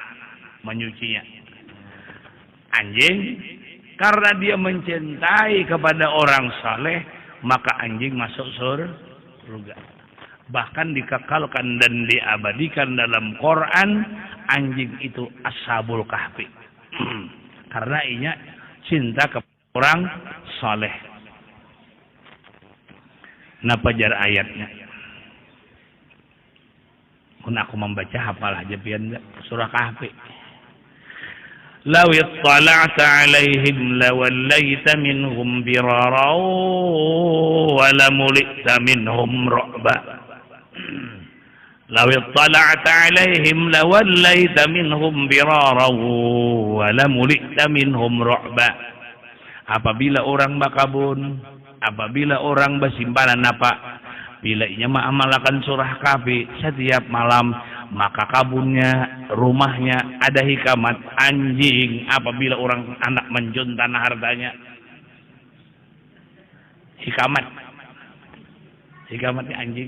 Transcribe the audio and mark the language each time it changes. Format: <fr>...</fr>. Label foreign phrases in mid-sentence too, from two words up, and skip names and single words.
<id>Menyucinya. Anjing karena dia mencintai kepada orang saleh maka anjing masuk surga. Bahkan dikekalkan dan diabadikan dalam Quran anjing itu</id> <ar>أصحاب الكهف.</ar> <bjn>Karena inya cinta kepada orang saleh. Napa jar ayatnya? Kun aku membaca hafal aja pian surah Kahfi.</bjn> <ar>لو اطلعت عليهم لوليت منهم فرارا ولملئت منهم رعبا. لو اطلعت عليهم لوليت منهم فرارا ولملئت منهم رعبا.</ar> <id>Apabila orang bakabun, apabila orang bersimpanan apa? Bila ia mengamalkan surah Kahfi setiap malam, maka kabunnya, rumahnya ada hikmat anjing. Apabila orang anak menjuntan hartanya, hikmatnya anjing.</id>